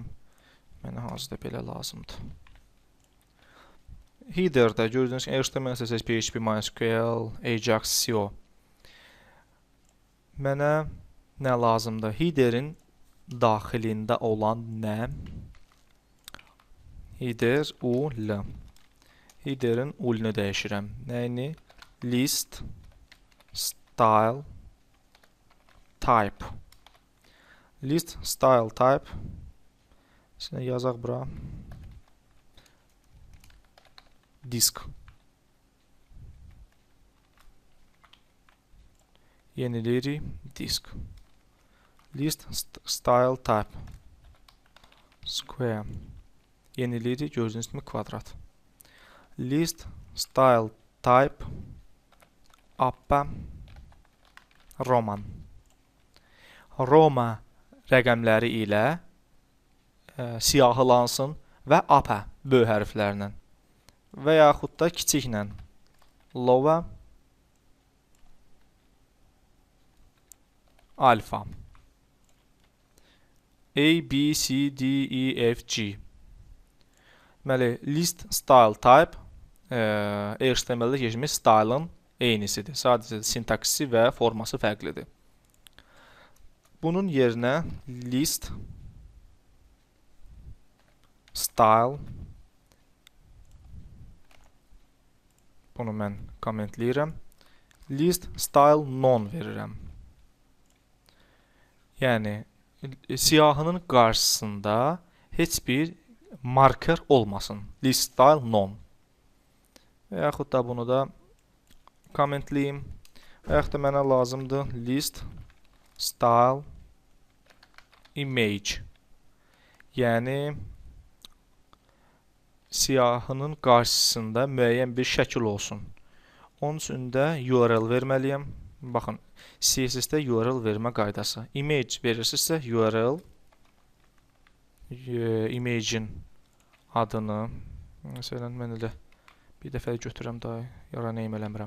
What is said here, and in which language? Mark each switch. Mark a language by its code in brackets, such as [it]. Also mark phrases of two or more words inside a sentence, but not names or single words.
[az] Mənə hazırda belə lazımdır. Header'da gördüyünüz ki, HTML, CSS, PHP, MySQL, Ajax, SEO. Mənə nə lazımdır? Header'in daxilində olan nə? [en] Header ul. [az] Header'in ulunu dəyişirəm. Nəyini? [en] List, style, type. List, style, type. [az] Şimdi yazaq bura. Disk. Yeniləyirik. Disk. [en] List, style, type. Square. [az] Yeniləyirik. Gördüyünüz kimi kvadrat. [en] List, style, type. Upper, Roman. [az] Roma rəqəmləri ilə siyahılansın və upper böyük hərflərlə və yaxud da kiçiklə [en] lower alfa [az] A, B, C, D, E, F, G. Deməli, [en] list style type [az] HTML-də keçmiş style'ın eynisidir. Sadəcə sintaksisi və forması fərqlidir. Bunun yerinə [en] list style, [az] bunu mən kommentləyirəm, [en] list style non [az] verirəm. Yəni, siyahının qarşısında heç bir marker olmasın. [en] List style non. [az] Və yaxud da bunu da kommentləyim. Və yaxud da mənə lazımdır [en] list style image. [az] Yəni, siyahının qarşısında müəyyən bir şəkil olsun. Onun üçün də URL verməliyəm. Baxın, CSS-də URL vermə qaydası. Image verirsinizsə URL, image'in adını, məsələn, mən elə bir dəfə götürəm daha, yara neyim eləmirəm.